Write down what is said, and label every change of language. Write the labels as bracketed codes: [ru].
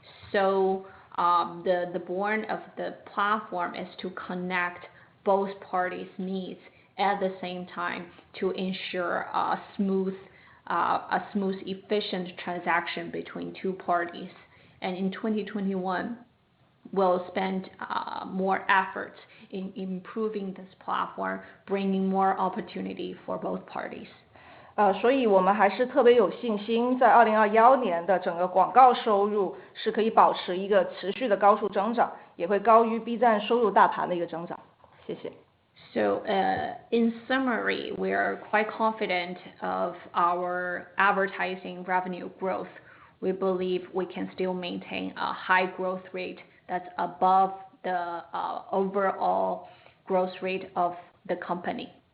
[en] So the born of the platform is to connect both parties' needs at the same time to ensure a smooth a smooth, efficient transaction between two parties. And in 2021, we'll spend more efforts in improving this platform, bringing more opportunity for both parties. [zh] 所以我们还是特别有信心，在2021年的整个广告收入是可以保持一个持续的高速增长，也会高于 B 站收入大盘的一个增长。谢谢。 [en] So, in summary, we are quite confident of our advertising revenue growth. We believe we can still maintain a high growth rate that's above the overall growth rate of the company.